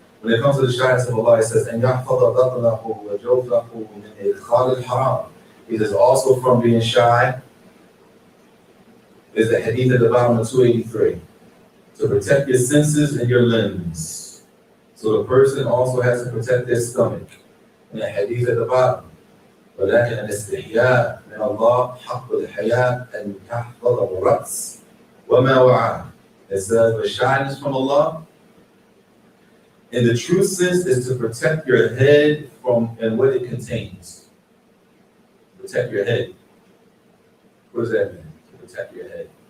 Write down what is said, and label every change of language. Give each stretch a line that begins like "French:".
English: When it comes to the shyness of Allah, it says,
Arabic: أَنْ يَحْفَظَ بَطْنَهُ وَجَوْفَهُ مِنْ إِدْخَالِ الْحَرَامِ.
English: It is also from being shy. Is the hadith at the bottom of 283. To protect your senses and your limbs. So the person also has to protect their stomach. And the hadith at the bottom.
Arabic: ولكن الاستحياء من الله حق الحياء أن تحفظ الرأس وما وعاه.
English: It says the shyness from Allah, in the true sense, is to protect your head from and what it contains. Protect your head. What does that mean? To protect your head.